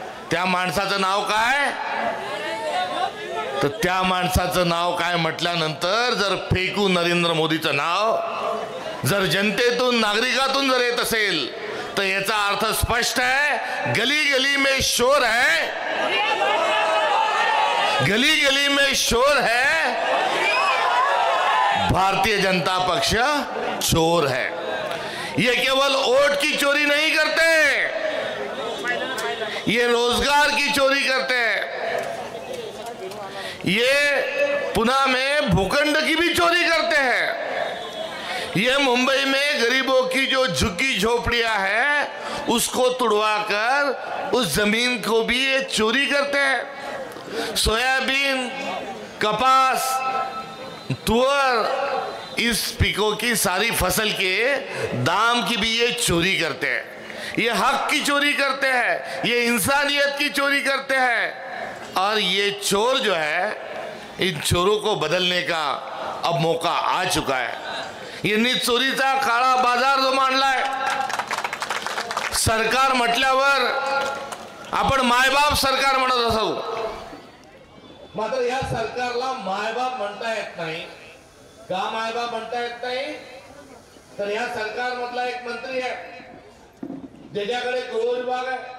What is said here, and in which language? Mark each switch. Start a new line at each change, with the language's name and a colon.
Marathi: त्या माणसाचं नाव काय तर त्या माणसाचं नाव काय म्हटल्यानंतर जर फेकू नरेंद्र मोदीचं नाव जर जनतेतून नागरिकातून जर येत असेल तो याचा अर्थ स्पष्ट
Hindi: है, गली गली में शोर है, गली गली में शोर है, भारतीय जनता पक्ष चोर है. ये केवल वोट की चोरी नहीं करते, ये रोजगार की चोरी करते हैं, ये पुणे में भूखंड की भी चोरी करते हैं, ये मुंबई में गरीबों की जो झुग्गी झोपड़ियां हैं उसको तुड़वाकर उस जमीन को भी ये चोरी करते हैं. सोयाबीन, कपास, तुअर, इस पिकों की सारी फसल के दाम की भी ये चोरी करते हैं. ये हक की चोरी करते हैं, ये इंसानियत की चोरी करते हैं. और ये चोर जो है, इन चोरों को बदलने का अब मौका आ चुका है.
Marathi: यांनी चोरीचा काळा बाजार जो मांडलाय, सरकार म्हटल्यावर आपण मायबाप सरकार म्हणत असू, मात्र या सरकारला मायबाप म्हणता येत नाही. का मायबाप म्हणता येत नाही तर या सरकार मधला एक मंत्री आहे ज्याच्याकडे गृह विभाग आहे.